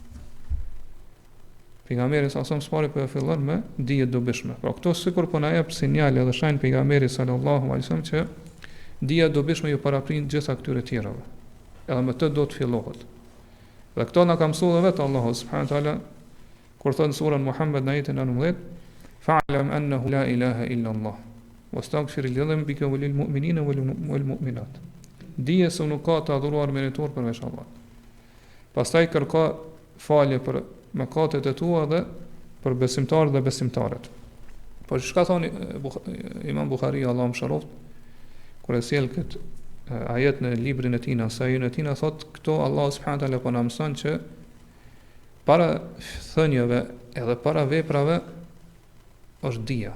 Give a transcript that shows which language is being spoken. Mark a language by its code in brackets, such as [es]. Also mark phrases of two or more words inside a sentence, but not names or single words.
[sq] Pejgamberi [ar] صلى الله عليه وسلم [sq] po e fillon me dije të dobishme. Pra këto sikur po na jep sinjale edhe shenjë pejgamberi [ar] صلى الله عليه وسلم [sq] që dija e dobishme ju paraprin gjitha këtyre tjerave. Edhe me të do të fillohet. Dhe këto na ka mësuar vetë Allahu [ar] سبحانه وتعالى [sq] kur thon surën Muhammed në ajetin 19, [ar] فاعلم أنه لا إله إلا الله. واستغفر لذنبك وللمؤمنين والمؤمنات. [sq] Dije se nuk ka të adhuruar meritor përveç Allahut. Pastaj kërko falje për mëkatet e tua dhe për besimtarët dhe besimtarët. Po çka thoni Imam Buhariu Allahu mëshiroft, kur e sjell këtë ajet në librin e tij, sa ajo në tij thot këto Allah [ar] سبحانه وتعالى [sq] po na mëson që para thënieve edhe para veprave është dija.